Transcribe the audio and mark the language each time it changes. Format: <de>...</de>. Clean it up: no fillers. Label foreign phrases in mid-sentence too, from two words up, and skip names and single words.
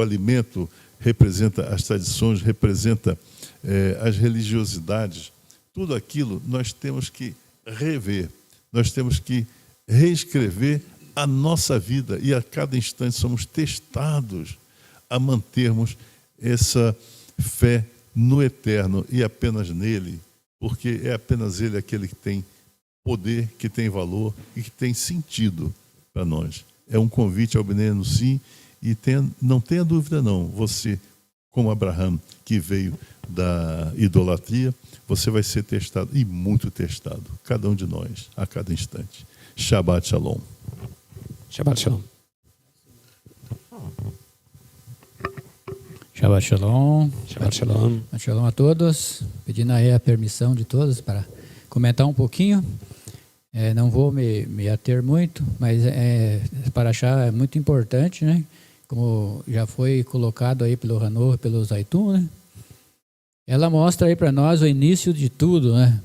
<pt>alimento, representa as tradições, representa as religiosidades, tudo aquilo nós temos que rever, nós temos que reescrever a nossa vida, e a cada instante somos testados a mantermos essa fé no Eterno e apenas nele, porque é apenas ele aquele que tem poder, que tem valor e que tem sentido para nós. É um convite ao</pt> <he>בני אנוסים,</he> <pt>e não tenha dúvida não, você, como Abraão, que veio da idolatria, você vai ser testado, e muito testado, cada um de nós, a cada instante.</pt> <he>שבת שלום. שבת שלום. שבת שלום. שבת שלום. שבת שלום</he> <pt>a todos. Pedindo aí a permissão de todos para comentar um pouquinho. Não vou me ater muito, mas Parashá é muito importante, né? Como já foi colocado aí pelo Ranor, pelo Zaytun, né? Ela mostra aí para nós o início de tudo, né?</pt>